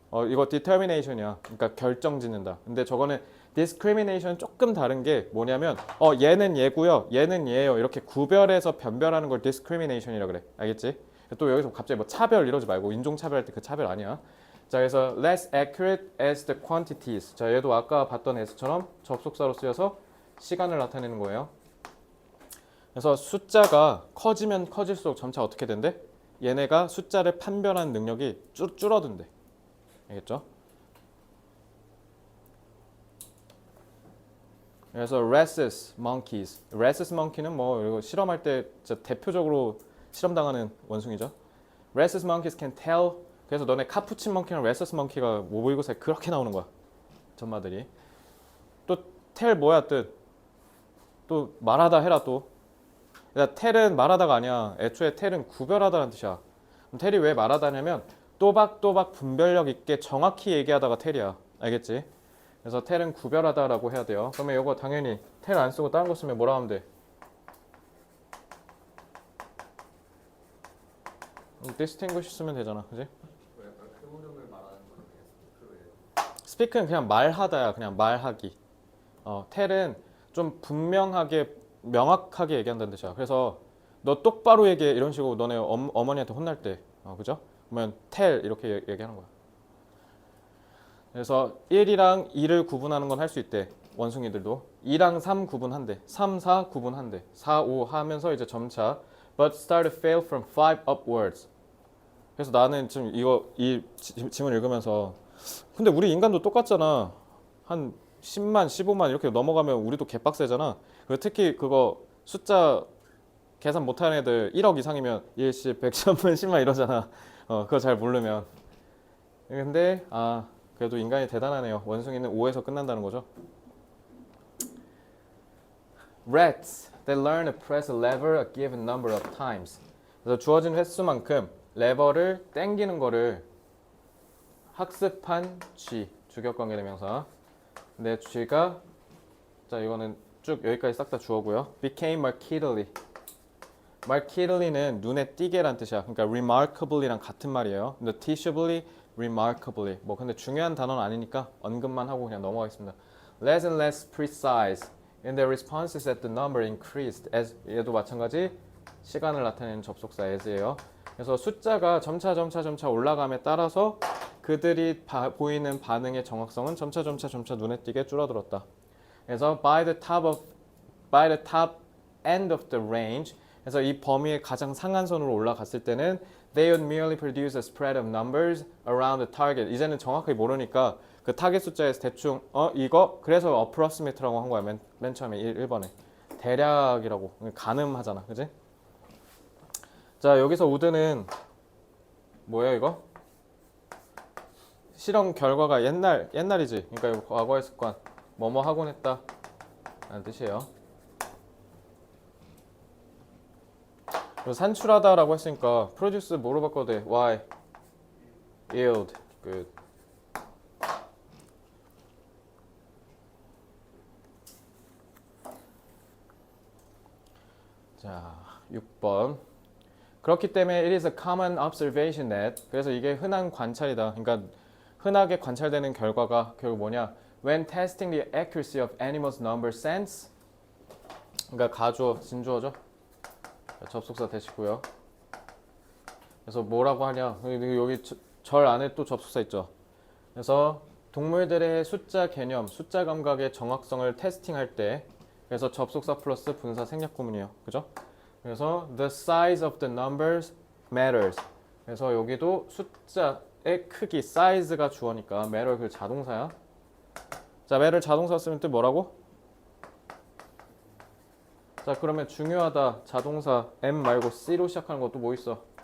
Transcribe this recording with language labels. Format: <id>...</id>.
<ko>이거 determination이야. 그러니까 결정 짓는다. 근데 저거는 discrimination 조금 다른 게 뭐냐면 얘는 얘고요. 얘는 얘예요. 이렇게 구별해서 변별하는 걸 discrimination이라 그래. 알겠지? 또 여기서 갑자기 뭐 차별 이러지 말고 인종 차별할 때 그 차별 아니야. 자, 그래서</ko> <en>less accurate as the quantities.</en> <ko>자, 얘도 아까 봤던 s처럼 접속사로 쓰여서 시간을 나타내는 거예요. 그래서 숫자가 커지면 커질수록 점차 어떻게 된대? 얘네가 숫자를 판별하는 능력이 줄어든대. 알겠죠? 그래서</ko> <en>rhesus monkeys.</en> <ko>rhesus monkey는 뭐 이거 실험할 때 진짜 대표적으로 실험당하는 원숭이죠.</ko> <en>rhesus monkeys can tell.</en> <ko>그래서 너네 카푸친 멍키랑 rhesus monkey가 모의고사에 그렇게 나오는 거야. 전마들이. 또 tell 뭐야 뜻? 또 말하다 해라 또. 그러니까 tell은 말하다가 아니야. 애초에 tell은 구별하다라는 뜻이야. 그럼 tell이 왜 말하다냐면 또박또박 분별력 있게 정확히 얘기하다가 tell이야. 알겠지? 그래서 tell은 구별하다라고 해야 돼요. 그러면 이거 당연히 tell 안 쓰고 다른 거 쓰면 뭐라 하면 돼? distinguish 쓰면 되잖아. 그지? 왜 약간 큰 흐름을 말하는 거는 그냥 스피크로 해요. speak는 그냥 말하다야. 그냥 말하기. tell은 좀 분명하게 명확하게 얘기한다는 뜻이야. 그래서 너 똑바로 얘기해 이런 식으로 너네 어머니한테 혼날 때 그죠? 그러면 tell 이렇게 얘기하는 거야. 그래서 1이랑 2를 구분하는 건 할 수 있대. 원숭이들도 2랑 3 구분한대. 3, 4 구분한대. 4, 5 하면서 이제 점차</ko> <en>but start to fail from 5 upwards.</en> <ko>그래서 나는 지금 이 지문 읽으면서 근데 우리 인간도 똑같잖아. 한 10만, 15만 이렇게 넘어가면 우리도 개빡세잖아. 그리고 특히 그거 숫자 계산 못하는 애들 1억 이상이면 1, 10, 100, 1000만, 10만 이러잖아. 그거 잘 모르면. 근데 그래도 인간이 대단하네요. 원숭이는 5에서 끝난다는 거죠.</ko> <en>Rats, they learn to press a lever a given number of times.</en> <ko>그래서 주어진 횟수만큼 레버를 당기는 거를 학습한 쥐, 주격관계 대명사. 근데 쥐가 자 이거는 쭉 여기까지 싹 다 주어고요.</ko> <en>became markedly.</en> <ko>markedly는 눈에 띄게란 뜻이야. 그러니까 remarkably랑 같은 말이에요.</ko> <en>noticeably, remarkably.</en> <ko>뭐 근데 중요한 단어는 아니니까 언급만 하고 그냥 넘어가겠습니다.</ko> <en>less and less precise in their responses as the number increased.</en> <ko>as 얘도 마찬가지 시간을 나타내는 접속사 as예요. 그래서 숫자가 점차 올라감에 따라서 그들이 보이는 반응의 정확성은 점차 눈에 띄게 줄어들었다. 그래서</ko> <en>by the top end of the range.</en> <ko>그래서 이 범위의 가장 상한선으로 올라갔을 때는</ko> <en>they would merely produce a spread of numbers around the target.</en> <ko>이제는 정확하게 모르니까 그 타겟 숫자에서 대충 이거 그래서 approximate라고 한 거야. 맨 처음에 1번에 대략이라고 가늠하잖아. 그지? 자 여기서 우드는 뭐예요 이거? 실험 결과가 옛날이지. 그러니까 이거 과거의 습관 뭐뭐 하곤 했다 라는 뜻이에요. 그리고 산출하다라고 했으니까 produce 뭐로 바꿔도 돼? y yield good. 자 6번 그렇기 때문에</ko> <en>it is a common observation that</en> <ko>그래서 이게 흔한 관찰이다. 그러니까 흔하게 관찰되는 결과가 결국 뭐냐?</ko> <en>When testing the accuracy of animals' number sense</en> <ko>그러니까 가주어, 진주어죠. 접속사 대시고요. 그래서 뭐라고 하냐? 여기 절 안에 또 접속사 있죠. 그래서 동물들의 숫자 개념, 숫자 감각의 정확성을 테스팅할 때 그래서 접속사 플러스 분사 생략 구문이에요. 그죠? 그래서</ko> <en>the size of the numbers matters.</en> <ko>그래서 여기도 숫자의 크기, size가 주어니까 matter 그 자동사야. 자, matter 자동사 쓰면 뜻 뭐라고? 자, 그러면 중요하다 자동사 M 말고 C로 시작하는 것도 뭐 있어?</ko>